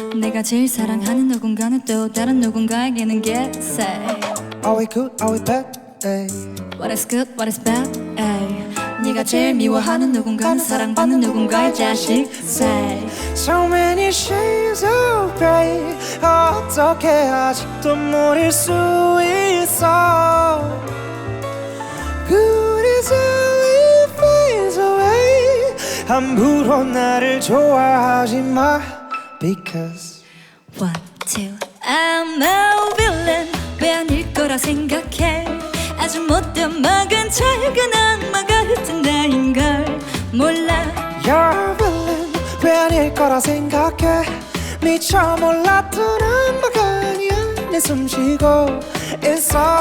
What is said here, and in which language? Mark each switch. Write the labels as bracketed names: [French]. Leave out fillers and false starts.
[Korean] 내가 제일 사랑하는 누군가는 또 다른 누군가에게는 [English] get say Are we good? Are we bad? Ay. What is good? What is bad? Ay. [Korean] 네가 제일 미워하는 누군가는 사랑받는 누군가의 자식 [English] say So many shades of grey [Korean] 어떻게 아직도 모를 수 있어 [English] Good is only fades away [Korean] 함부로 나를 좋아하지 마 [English] Because One, two I'm a villain [Korean] 왜 아닐 거라 생각해 아주 못된 막은 작은 악마 같은 나인걸 몰라 [English] You're a villain [Korean] 왜 아닐 거라 생각해 미처 몰랐던 악마가 아니야 내 숨쉬고 있어